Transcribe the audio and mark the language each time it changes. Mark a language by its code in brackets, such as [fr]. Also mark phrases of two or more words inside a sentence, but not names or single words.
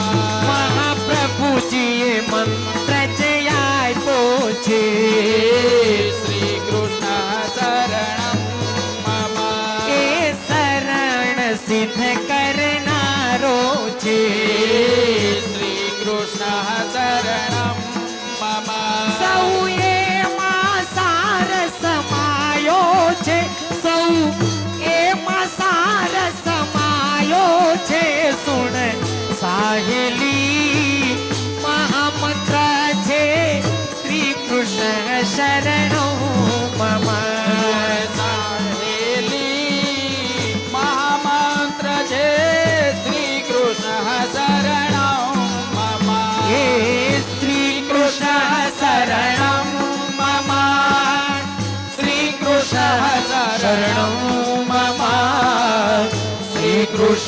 [gu] મહાપ્રભુ જી મંત્ર જય પોછે [sa] श्रीकृष्ण शरणं मम [gu] એ શરણ સિદ્ધ કરનારો છે [sa] श्रीकृष्ण शरणं मम [gu] सौ एમાં સાર સમાયો છે સૌ એમાં સાર સમાયો છે સુણ સાહેલી મહામંત્ર છે [sa] श्री कृष्ण शरणो मम [gu] સાહેલી મહામંત્ર છે [sa] श्रीकृष्ण शरणं मम हे श्री कृष्ण शरणं मम श्री कृष्ण शरणं मम श्री कृष्ण